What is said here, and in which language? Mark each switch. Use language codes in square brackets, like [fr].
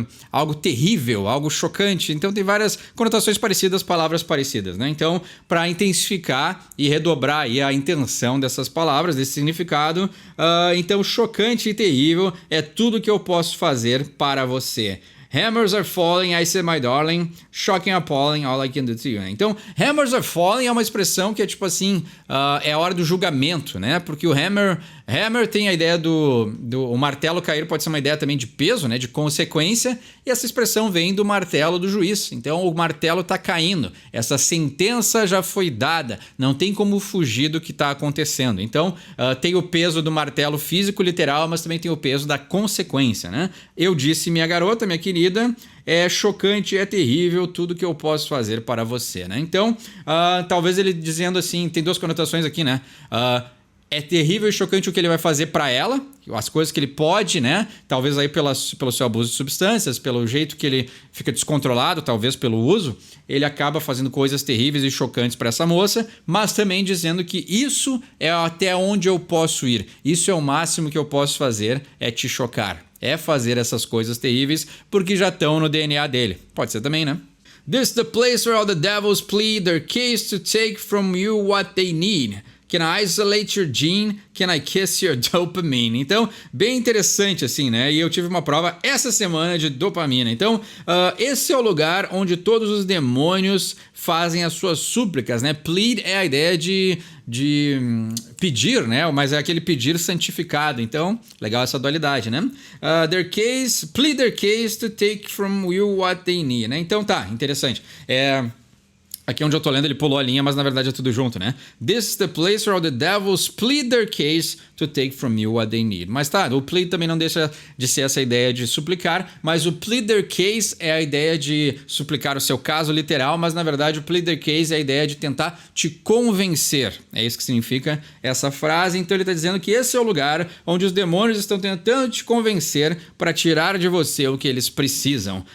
[pt] algo terrível, algo chocante. Então, tem várias conotações parecidas, palavras parecidas, né? Então, para intensificar e redobrar aí a intenção dessas palavras, desse significado, então, chocante e terrível é tudo que eu posso fazer para você. [en] Hammers are falling, I said my darling, shocking, appalling, all I can do to you. [pt] Então, [en] hammers are falling [pt] é uma expressão que é tipo assim, é a hora do julgamento, né? Porque o hammer tem a ideia o martelo cair pode ser uma ideia também de peso, né? De consequência, e essa expressão vem do martelo do juiz. Então, o martelo tá caindo, essa sentença já foi dada, não tem como fugir do que está acontecendo. Então, tem o peso do martelo físico, literal, mas também tem o peso da consequência, né? Eu disse, minha garota, minha querida, é chocante, é terrível tudo que eu posso fazer para você, né? Então, talvez ele dizendo assim, tem duas conotações aqui, né? É terrível e chocante o que ele vai fazer para ela, as coisas que ele pode, né? Talvez aí pelo seu abuso de substâncias, pelo jeito que ele fica descontrolado, talvez pelo uso, ele acaba fazendo coisas terríveis e chocantes para essa moça, mas também dizendo que isso é até onde eu posso ir, isso é o máximo que eu posso fazer, é te chocar. É fazer essas coisas terríveis porque já estão no DNA dele. Pode ser também, né? [en] This is the place where all the devils plead their case to take from you what they need. Can I isolate your gene? Can I kiss your dopamine? [pt] Então, bem interessante assim, né? E eu tive uma prova essa semana de dopamina. Então, esse é o lugar onde todos os demônios fazem as suas súplicas, né? Plead é a ideia de pedir, né? Mas é aquele pedir santificado. Então, legal essa dualidade, né? [en] Plead their case to take from you what they need, né? [pt] Então, tá, interessante. Aqui onde eu tô lendo ele pulou a linha, mas na verdade é tudo junto, né? [en] This is the place where all the devils plead their case to take from you what they need. [pt] Mas tá, o plead também não deixa de ser essa ideia de suplicar, mas o [en] plead their case [pt] é a ideia de suplicar o seu caso literal, mas na verdade o plead their case é a ideia de tentar te convencer. É isso que significa essa frase. Então ele tá dizendo que esse é o lugar onde os demônios estão tentando te convencer para tirar de você o que eles precisam.